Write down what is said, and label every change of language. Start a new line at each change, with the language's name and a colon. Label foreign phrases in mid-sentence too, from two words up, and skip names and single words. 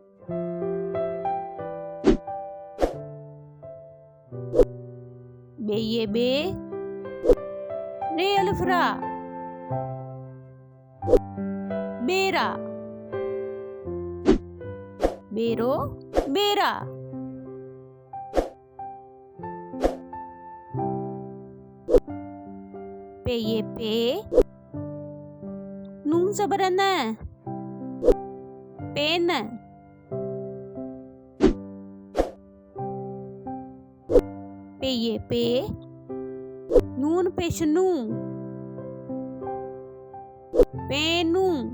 Sindhi: ॿेये ॿे रे अलिफरा ॿेरा। ॿेरो ॿेरा। पेये पे नून ज़बर न पेन। पेये पे नून पेश नू पेनू।